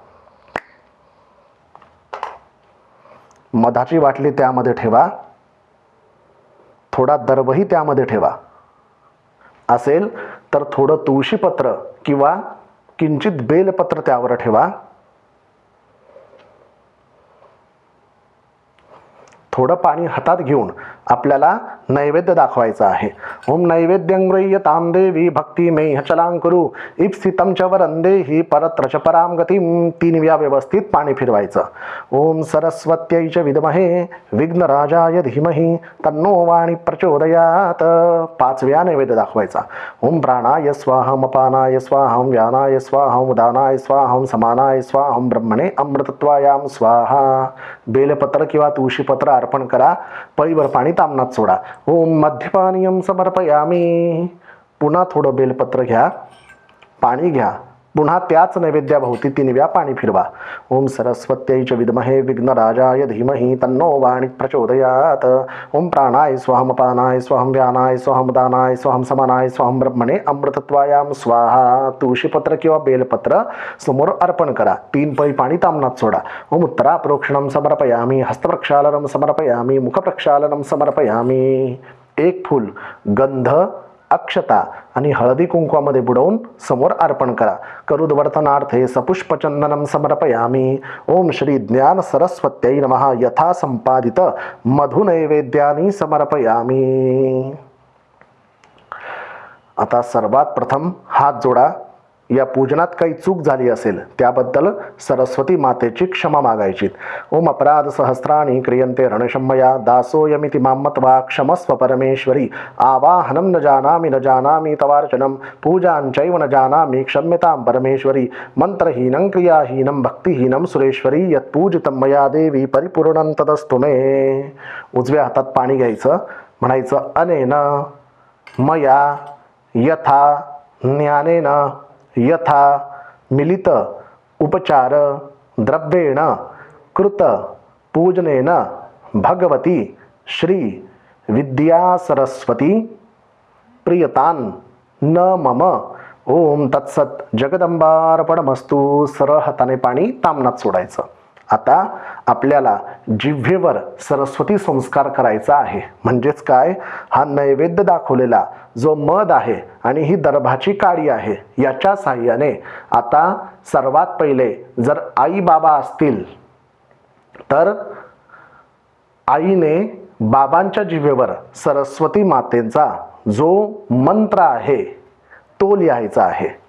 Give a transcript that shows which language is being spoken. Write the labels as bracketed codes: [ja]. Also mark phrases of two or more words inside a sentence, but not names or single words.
[mr] मधाची बाटली त्यामध्ये ठेवा, थोडा दर्भही त्यामध्ये ठेवा. असेल तर थोडं तुळशीपत्र किंवा किंचित बेलपत्र त्यावर ठेवा. थोडं पाणी हातात घेऊन आपल्याला नैवेद्य दाखवायचा आहे. [sa] ओम नैवेद्यं गृह्यतां देवी भक्ती मे हचलां कुरु इप्सितं च वरं देहि परत्र च परां गतिं. [mr] 3 वेळा व्यवस्थित पाणी फिरवायचं. [sa] ओम सरस्वत्यै च विद्महे विघ्नराजाय धीमहि तन्नो वाणी प्रचोदयात. [mr] 5 वेळा नैवेद्य दाखवायचा. [sa] ओम प्राणाय स्वाहा अपानाय स्वाहा व्यानाय स्वाहा उदानाय स्वाहा समानाय स्वाहा ब्रह्मणे अमृतत्वायां स्वाहा. [mr] बेलपत्र किंवा तुळशीपत्र अर्पण करा. पळीवर पाणी तामनात सोडा. [sa] ओम मध्यपानीयम समर्पयामि. [mr] पुन्हा थोडं बेलपत्र घ्या, पाणी घ्या, पुन्हा त्याच नैवेद्याभोवती 3 वेळा पाणी फिरवा. [sa] ओम सरस्वत्यै च विद्महे विघ्नराजाय धीमहि तन्नो वाणी प्रचोदयात. ओम प्राणाय स्वाहा अपानाय स्वाहा व्यानाय स्वाहा उदानाय स्वाहा समानाय स्वाहा ब्रह्मणे अमृतत्वायां स्वाहा. [mr] तुळशीपत्र किंवा बेलपत्र समोर अर्पण करा. 3 पळी पाणी तामनात सोडा. [sa] ओम उत्तरा प्रोक्षणं समर्पयामि. हस्तप्रक्षालनं समर्पयामि. मुखप्रक्षालनं समर्पयामि. [mr] 1 फूल गंध, अक्षता आणि हळदी कुंकवामध्ये बुडवून समोर अर्पण करा. [sa] करुद्वर्तनार्थे सपुष्पचंदनं समर्पयामि. ओम श्री ज्ञान सरस्वत्यै नमः. यथा संपादित मधुनैवेद्यानि समर्पयामि. [mr] आता सर्वात प्रथम हात जोडा. या पूजनात काही चूक झाली असेल त्याबद्दल सरस्वती मातेची क्षमा मागायची. [sa] ओम अपराध सहस्राणि क्रियन्ते रणशम्मया दासोयमिति मामत्वा क्षमस्व परमेश्वरी आवाहनं न जानामि तवार्चनं पूजांचैव न जानामि क्षम्यतां परमेश्वरी मंत्रहीनं क्रियाहीनं भक्तिहीनं सुरेश्वरी यत्पूजितं मया देवी परिपूर्णं तदस्तु मे. [mr] उजव्या हातात पाणी घ्यायचं, म्हणायचं [sa] अनेन मया यथा ज्ञानेन यथा मिलित उपचार द्रव्येण कृत पूजनेन भगवती श्री विद्या सरस्वती प्रियतान न मम. ओम तत्सत. जगदंबार्पणमस्तु. [mr] सरळ हाताने पाणी तामनात सोडायचं. आता आपल्याला जिव्हेवर सरस्वती संस्कार करायचा आहे. म्हणजेच काय, हा नैवेद्य दाखवलेला जो मध आहे आणि ही दर्भाची काडी आहे याच्या साहाय्याने आता सर्वात पहिले जर आई बाबा असतील तर आईने बाबांच्या जिव्हेवर सरस्वती मातेचा जो मंत्र आहे तो लिहायचा आहे.